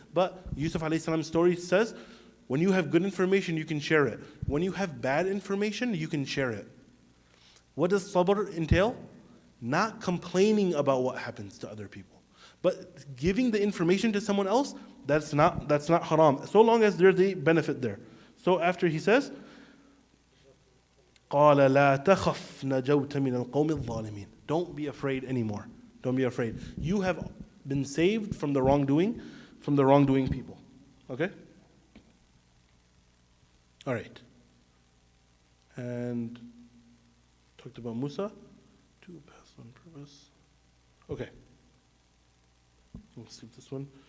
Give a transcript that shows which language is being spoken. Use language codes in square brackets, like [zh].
[en] But Yusuf alayhi salam's story says, when you have good information, you can share it. When you have bad information, you can share it. What does sabr entail? Not complaining about what happens to other people, but giving the information to someone else. That's not haram, so long as there's a benefit there. So after he says, [ar] قَالَ لَا تَخَفْ نَجَوْتَ مِنَ الْقَوْمِ الظَّالِمِينَ. [en] Don't be afraid anymore. Don't be afraid. You have been saved from the wrongdoing people. Okay? All right. And talked about Musa. To pass on purpose. Okay. We'll skip this one.